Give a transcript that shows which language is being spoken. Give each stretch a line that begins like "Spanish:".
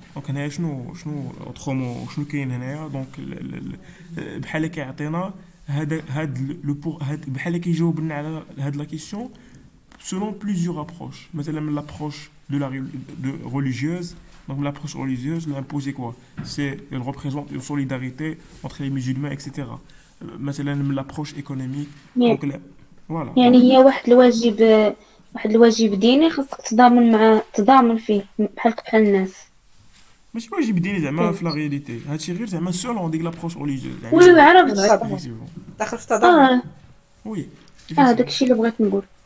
Arabic: Donc هنا شنو autrement شنو كاين هنايا دونك بحال كيعطينا هاد بحال كيجاوبنا على هاد لا كيسيون
French: selon plusieurs approches. مثلا l'approche religieuse. Donc l'approche religieuse, l'impôt c'est quoi? Elle représente une solidarité entre les musulmans, etc. مثلا l'approche économique. Donc voilà.
Arabic: يعني هي واحد الواجب ديني خاصك تضامن فيه بحال الناس. ماشي واجب ديني زعما في لا رياليتي هادشي غير زعما سولون ديك لابروش ريليجيوز يعني وي عرفت داخل في التضامن. وي داكشي اللي بغيت نقول.